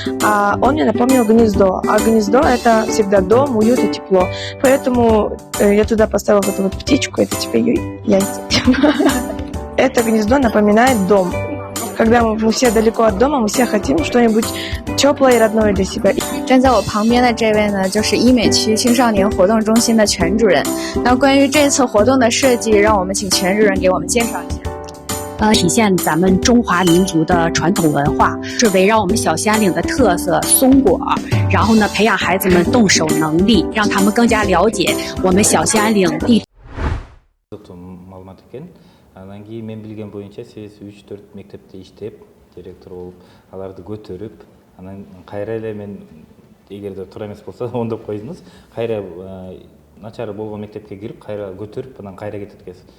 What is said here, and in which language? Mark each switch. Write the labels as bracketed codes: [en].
[ru] А он мне напомнил гнездо. А гнездо — это всегда дом, уют и тепло. Поэтому я туда поставила вот эту вот птичку, это типа ее яйца. Это гнездо напоминает дом. Когда мы все далеко от дома, мы все хотим что-нибудь теплое и родное для себя. [zh] 站在我旁边的这位呢，就是医美区青少年活动中心的全主任。那关于这次活动的设计，让我们请全主任给我们介绍一下。体现咱们中华民族的传统文化，是围绕我们小兴安岭的特色松果，然后呢，培养孩子们动手能力，让他们更加了解我们小兴安岭地。 [ky] Маалымат экен. Анан кийин мен билген боюнча сиз 3-4 мектепте иштеп, директор болуп, аларды көтөрүп, анан кайра эле мен эгерде туура эмес болсо ондоп койдуңуз, кайра начар болгон мектепке кирип, кайра көтөрүп, анан кайра кетет экенсиз.